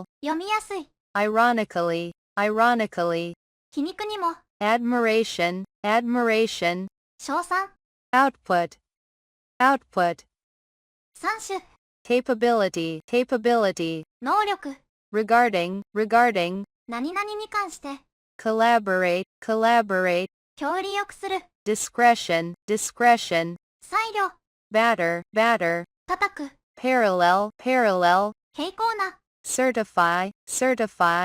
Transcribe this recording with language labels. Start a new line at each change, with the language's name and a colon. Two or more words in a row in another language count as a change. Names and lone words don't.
Japanese: 読みやすい、
English: ironically, ironically,
Japanese: 皮肉にも、
English: admiration, admiration,
Japanese: 称賛、
English: output, output,
Japanese: 三種、
English: capability, capability,
Japanese: 能力、
English: regarding, regarding,
Japanese: 何々に関して、
English: collaborate, collaborate,
Japanese: 強利欲する、
English: discretion, discretion,
Japanese: 裁量、
English: batter, batter,
Japanese: 叩く、
English: parallel, parallel,
Japanese: 平行な、
English: certify, certify,